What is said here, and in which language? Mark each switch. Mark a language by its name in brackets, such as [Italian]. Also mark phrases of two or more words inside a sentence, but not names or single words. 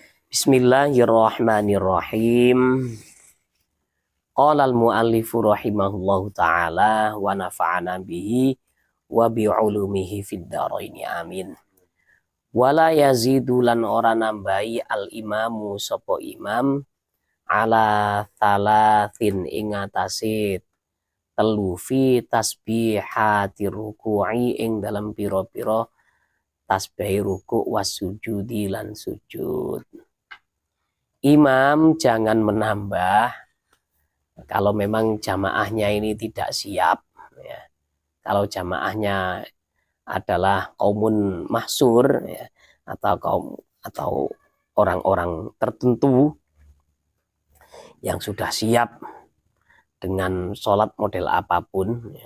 [Arabic] بسم الله الرحمن الرحيم. قال المؤلف رحمه الله تعالى ونفعنا به وبعلومه في الدارين آمين. ولا يزيد [Javanese] lan ora nambahi al-imamu sapa imam [Arabic] على ثلاث [Javanese] ing atase telu [Arabic] في تسبيحات الركوع [Javanese] ing dalam pira-pira tasbih ruku wasujudi lan sujud. [Indonesian] Imam jangan menambah kalau memang jamaahnya ini tidak siap ya. Kalau jamaahnya adalah [Arabic] قوم محصور [Indonesian] ya, atau orang-orang tertentu yang sudah siap dengan sholat model apapun ya.